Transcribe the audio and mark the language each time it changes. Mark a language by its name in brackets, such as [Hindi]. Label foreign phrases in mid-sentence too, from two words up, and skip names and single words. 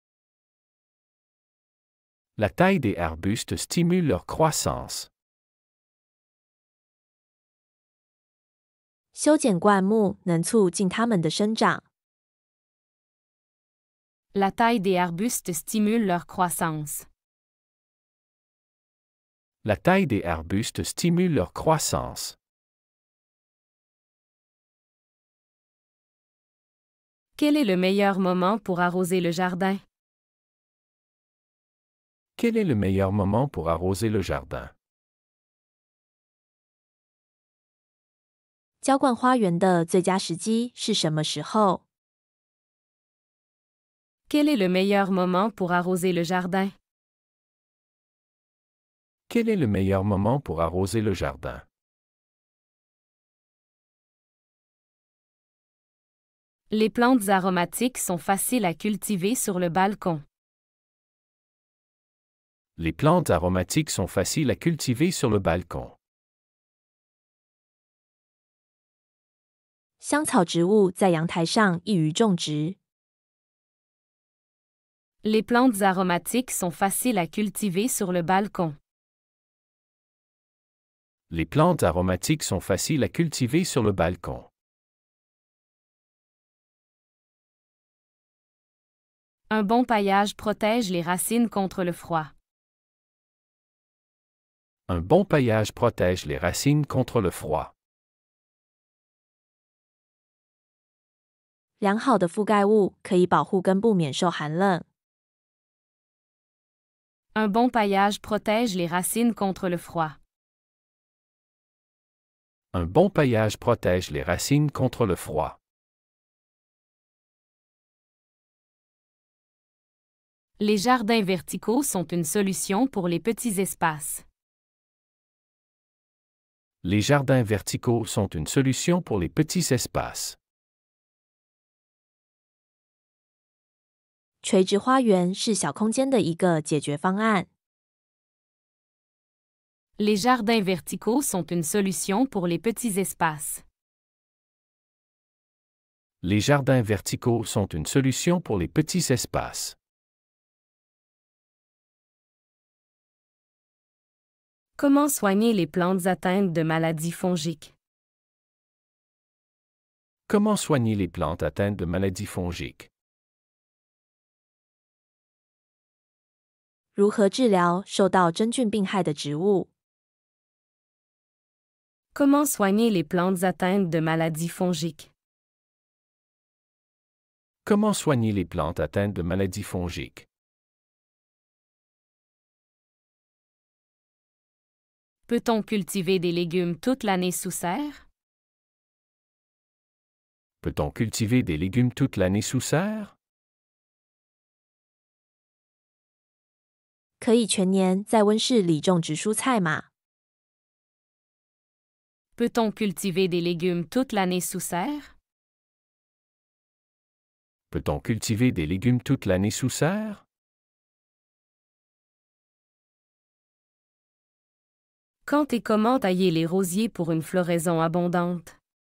[French] La taille des arbustes stimule leur croissance. [Chinese] 修剪灌木能促进它们的生长。 [French] La taille des arbustes stimule leur croissance. La taille des arbustes stimule leur croissance. Quel est le meilleur moment pour arroser le jardin? Quel est le meilleur moment pour arroser le jardin? [Chinese] 浇灌花园的最佳时机是什么时候？ [French] Quel est le meilleur moment pour arroser le jardin? Quel est le meilleur moment pour arroser le jardin? Les plantes aromatiques sont faciles à cultiver sur le balcon. Les plantes aromatiques sont faciles à cultiver sur le balcon. [Chinese] 香草植物在阳台上易于种植。 [French] Les plantes aromatiques sont faciles à cultiver sur le balcon. Les plantes aromatiques sont faciles à cultiver sur le balcon. Un bon paillage protège les racines contre le froid. Un bon paillage protège les racines contre le froid. [Chinese] 良好的覆盖物可以保护根部免受寒冷。 [French] Un bon paillage protège les racines contre le froid. Un bon paillage protège les racines contre le froid. Les jardins verticaux sont une solution pour les petits espaces. Les jardins verticaux sont une solution pour les petits espaces. [Chinese] 垂直花园是小空间的一个解决方案。 [French] Les jardins verticaux sont une solution pour les petits espaces. Les jardins verticaux sont une solution pour les petits espaces. Comment soigner les plantes atteintes de maladies fongiques? Comment soigner les plantes atteintes de maladies fongiques? [Chinese] 如何治疗受到真菌病害的植物？ [French] Comment soigner les plantes atteintes de maladies fongiques? Comment soigner les plantes atteintes de maladies fongiques? Peut-on cultiver des légumes toute l'année sous serre? Peut-on cultiver des légumes toute l'année sous serre? [Chinese] 可以全年在温室里种植蔬菜吗？ [French] Peut-on cultiver des légumes toute l'année sous serre? Peut-on cultiver des légumes toute l'année sous serre? Quand et comment tailler les rosiers pour une floraison abondante?